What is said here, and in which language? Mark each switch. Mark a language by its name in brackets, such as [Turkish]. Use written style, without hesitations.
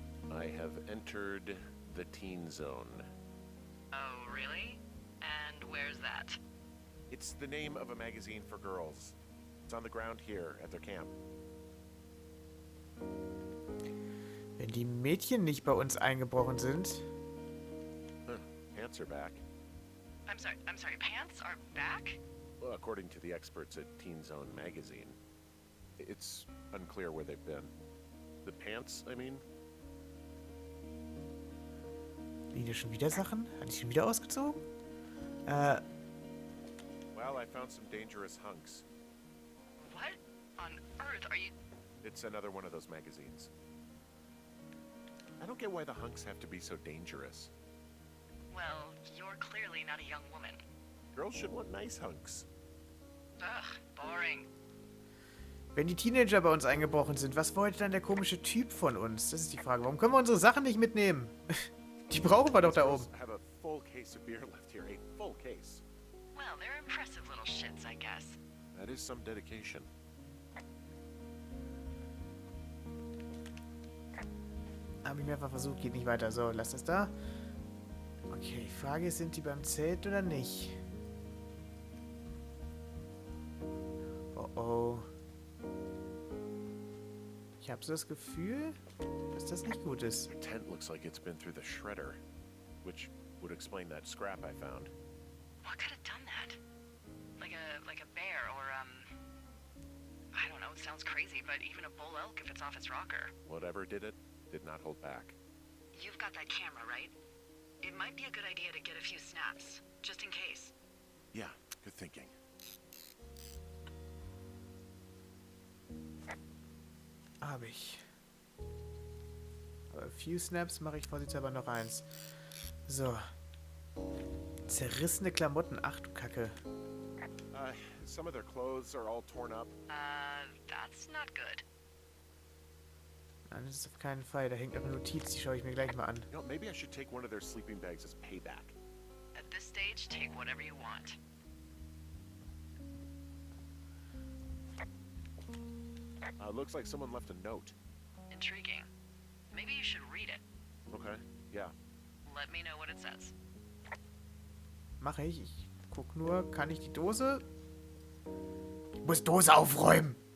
[English] I have entered the teen zone. Oh, really? And where's that? It's the name of a magazine for girls. It's on the ground here at their camp. [German] Wenn die Mädchen nicht bei uns eingebrochen sind. [English] Huh, pants are back. I'm sorry, pants are back? Well, according to the experts at Teen Zone magazine. It's unclear where they've been. The pants, I mean? [German] Liegen da schon wieder Sachen? Hatte ich schon wieder ausgezogen? [English] Well, I found some dangerous hunks. What on earth are you... It's another one of those magazines. I don't get why the hunks have to be so dangerous. Well, you're clearly not a young woman. Girls should want nice hunks. Ugh, boring. [German] Wenn die Teenager bei uns eingebrochen sind, was wollte dann der komische Typ von uns? Das ist die Frage. Warum können wir unsere Sachen nicht mitnehmen? Die brauchen wir doch da oben. [English] I have a full case of beer left here, a full case. Well, they're impressive little shits, I guess. That is some dedication. [German] Habe ich mehrfach versucht, geht nicht weiter. So, lass das da. Okay, die Frage ist, sind die beim Zelt oder nicht? Oh oh. Ich habe so das Gefühl, dass das nicht gut ist. [English] The tent looks like it's been through the shredder, which would explain that scrap I found. What could have done that? Like a bear or, I don't know, it sounds crazy, but even a bull elk if it's off its rocker. Whatever did it, did not hold back. You've got that camera, right? It might be a good idea to get a few snaps, just in case. Yeah, good thinking. [German] Habe ich. Aber [English] few Snaps [German] mache ich vorsichtshalber noch eins. So. Zerrissene Klamotten. Ach du Kacke. [English] Some of their clothes are all torn up. That's not good. [German] Nein, das ist auf keinen Fall. Da hängt eine Notiz, die schaue ich mir gleich mal an. [English] You know, maybe I should take one of their sleeping bags as payback. At this stage, take whatever you want. Looks like someone left a note. Intriguing. Maybe you should read it. Okay, yeah. Let me know what it says. [German] Mache ich. Ich guck nur, kann ich die Dose? Ich muss Dose aufräumen.